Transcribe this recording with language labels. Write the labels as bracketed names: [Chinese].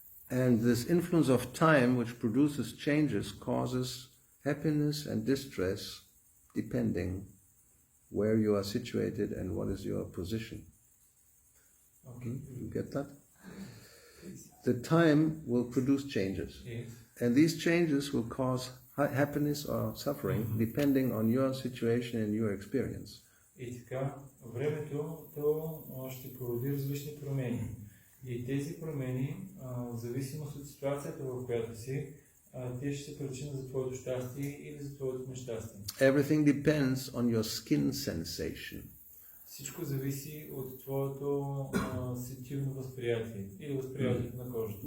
[English] And this influence of time, which produces changes, causes happiness and distress depending where you are situated and what is your position. Okay. You get that? The time will produce changes. Yes. And these changes will cause happiness or suffering depending on your situation and your experience. [Bulgarian] И така, времето то ще породи различни промени. И тези промени, в зависимост от ситуацията, в която си, те ще се причина за твоето щастие или за твоето нещастие. [English] Everything depends on your skin sensation. [Bulgarian] Всичко зависи от твоето сетивно възприятие или възприятието на кожата.